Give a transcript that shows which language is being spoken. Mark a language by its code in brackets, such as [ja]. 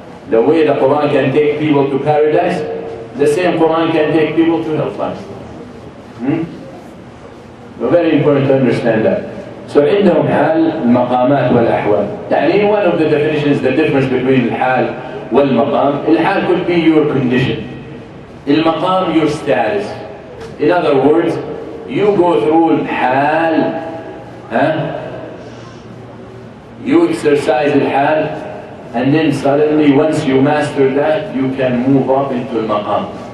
[en] The way the Quran can take people to paradise, the same Quran can take people to hellfire. Very important to understand that. So [ar] عندهم حال المقامات والأحوال. يعني [en] one of the definitions, the difference between [ar] الحال والمقام. [en] الحال could be your condition. المقام your status. In other words, you go through الحال, you exercise الحال, and then suddenly once you master that, you can move up into المقام.